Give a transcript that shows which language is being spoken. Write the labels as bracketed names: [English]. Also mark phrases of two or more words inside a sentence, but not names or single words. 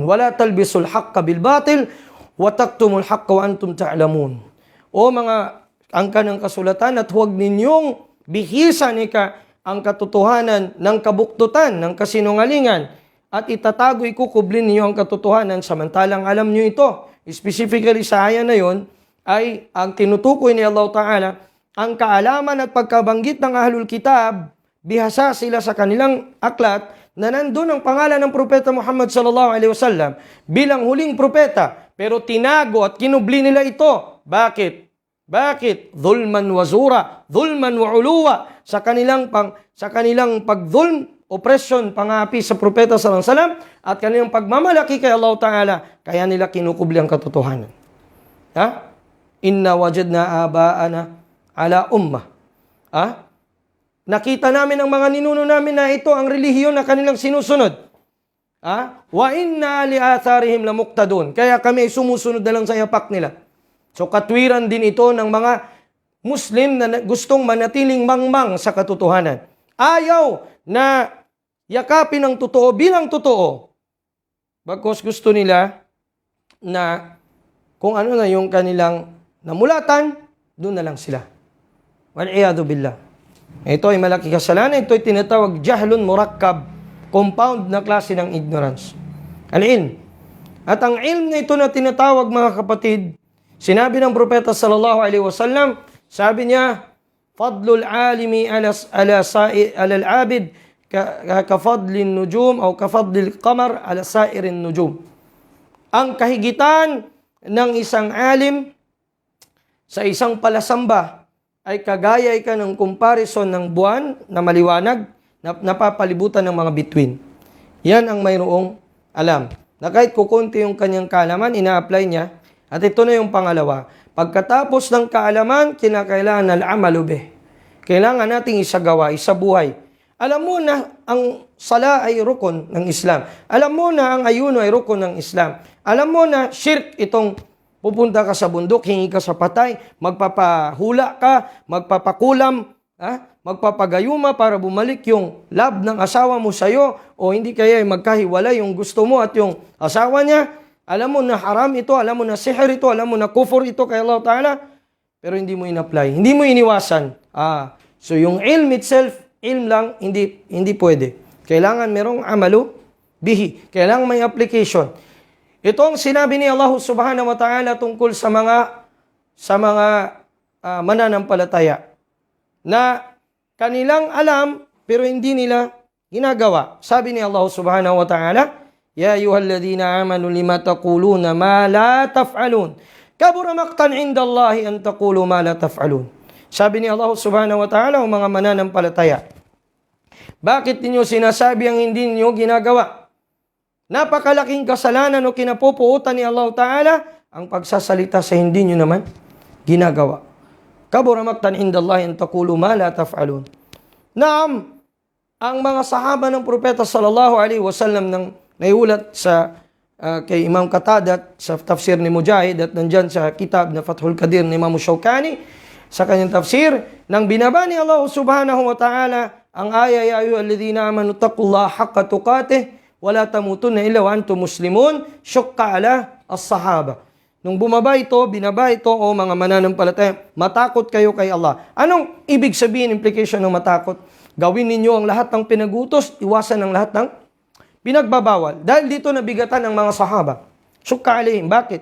[Arabic] ولا تلبسوا الحق بالباطل وتكتموا الحق وأنتم تعلمون. [Filipino] O mga angka ng kasulatan, at huwag ninyong bihisan ang katotohanan ng kabuktutan, ng kasinungalingan, at itatago, ikukublin ninyo ang katotohanan samantalang alam nyo ito. Specifically sa aya na yon ay ang tinutukoy ni [Arabic] الله تعالى, [Filipino] ang kaalaman at pagkabanggit ng [Arabic] أهل الكتاب, [Filipino] bihasa sila sa kanilang aklat na nandun ang pangalan ng propeta Muhammad [Arabic] صلى الله عليه وسلم [Filipino] bilang huling propeta, pero tinago at kinubli nila ito. Bakit? [Arabic] ظلما وزورا ظلما وعلوا, [Filipino] sa kanilang pagdhulm, oppression, pangapi sa propeta [Arabic] صلى الله عليه وسلم, [Filipino] at kanilang pagmamalaki kay [Arabic] الله تعالى, [Filipino] kaya nila kinukubli ang katotohanan. [Arabic] إنا وجدنا آباءنا على أمة. [Filipino] Nakita namin ang mga ninuno namin na ito ang relihiyon na kanilang sinusunod. [Arabic] وإنا لآثارهم لمقتدون. [Filipino] Kaya kami ay sumusunod na lang sa yapak nila. So katwiran din ito ng mga Muslim na gustong manatiling mangmang sa katotohanan. Ayaw na yakapin ang totoo bilang totoo. Bagkus gusto nila na kung ano na yung kanilang namulatan, doon na lang sila. [Arabic] والعياذ بالله. [Filipino] Ito ay malaki kasalanan. Ito ay tinatawag [Arabic] جهل مركب, [Filipino] compound na klase ng ignorance. Al-ilm. At ang ilm na ito na tinatawag, mga kapatid, sinabi ng propeta [Arabic] صلى الله عليه وسلم, [Filipino] sabi niya, [Arabic] فضل العالم على العابد كفضل النجوم أو كفضل القمر على سائر النجوم. [Filipino] Ang kahigitan ng isang alim sa isang palasamba ay kagaya ka ng comparison ng buwan na maliwanag na napapalibutan ng mga bituin. Yan ang mayroong alam. Na kahit kukunti yung kanyang kaalaman, ina-apply niya. At ito na yung pangalawa. Pagkatapos ng kaalaman, kinakailangan [Arabic] العمل به. [Filipino] Kailangan nating isagawa, isabuhay. Alam mo na ang sala ay rukun ng Islam. Alam mo na ang ayuno ay rukun ng Islam. Alam mo na shirk itong pupunta ka sa bundok, hingi ka sa patay, magpapahula ka, magpapakulam, magpapagayuma para bumalik yung love ng asawa mo sa'yo, o hindi kaya magkahiwalay yung gusto mo at yung asawa niya. Alam mo na haram ito, alam mo na sihir ito, alam mo na kufur ito kay [Arabic] الله تعالى, [Filipino] pero hindi mo in-apply, hindi mo iniwasan. So yung ilm itself, ilm lang, hindi pwede. Kailangan merong [Arabic] عمل به, [Filipino] kailangan may application. Ito ang sinabi ni Allah [Arabic] سبحانه وتعالى [Filipino] tungkol sa mga mananampalataya na kanilang alam pero hindi nila ginagawa. Sabi ni [Arabic] الله سبحانه وتعالى يا أيها الذين آمنوا لم تقولون ما لا تفعلون. كبر مقتا عند الله أن تقولوا ما لا تفعلون. [Filipino] Sabi ni [Arabic] الله سبحانه وتعالى, [Filipino] o mga mananampalataya, bakit ninyo sinasabi ang hindi ninyo ginagawa? Napakalaking kasalanan o kinapupuutan ni [Arabic] الله تعالى [Filipino] ang pagsasalita sa hindi nyo naman ginagawa. [Arabic] كبر مقتا عند الله أن تقولوا ما لا تفعلون. نعم, [Filipino] ang mga sahaba ng propeta [Arabic] صلى الله عليه وسلم [Filipino] nang naiulat sa kay Imam Qatada sa tafsir ni Mujahid at nandyan sa kitab na Fathul Qadir ni Imam Shawkani sa kanyang tafsir, nang binaba ni Allah [Arabic] سبحانه وتعالى [Filipino] ang aya, [Arabic] يا أيها الذين آمنوا اتقوا الله حق تقاته ولا تموتن إلا وأنتم مسلمون, شق على الصحابة. [Filipino] Nung binaba ito, o mga mananampalataya, matakot kayo kay Allah. Anong ibig sabihin, implication ng matakot? Gawin ninyo ang lahat ng pinagutos, iwasan ang lahat ng pinagbabawal. Dahil dito nabigatan ng mga sahaba. [Arabic] شق عليهم. Bakit?